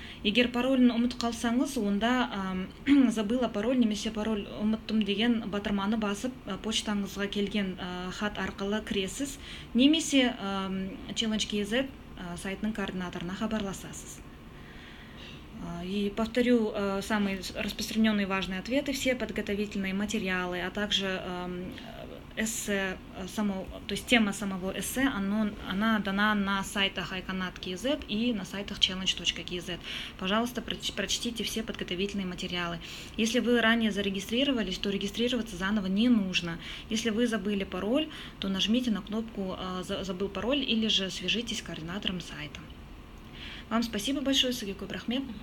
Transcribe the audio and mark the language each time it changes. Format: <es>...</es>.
<kk>Егер паролін ұмытып қалсаңыз, онда</kk> <ru>забыла пароль</ru> <kk>немесе пароль ұмыттым деген батырманы басып, почтаңызға келген хат арқылы кіресіз, немесе challenge.kz сайтының координаторына хабарласасыз.</kk> <ru>И повторю самые распространенные важные ответы. Все подготовительные материалы, а также эссе, то есть тема самого эссе, она дана на сайтах iCanat.kz и на сайтах challenge.kz. Пожалуйста, прочтите все подготовительные материалы. Если вы ранее зарегистрировались, то регистрироваться заново не нужно. Если вы забыли пароль, то нажмите на кнопку «Забыл пароль» или же свяжитесь с координатором сайта. Вам спасибо большое,</ru> <kk>Сізге көп рахмет.</kk>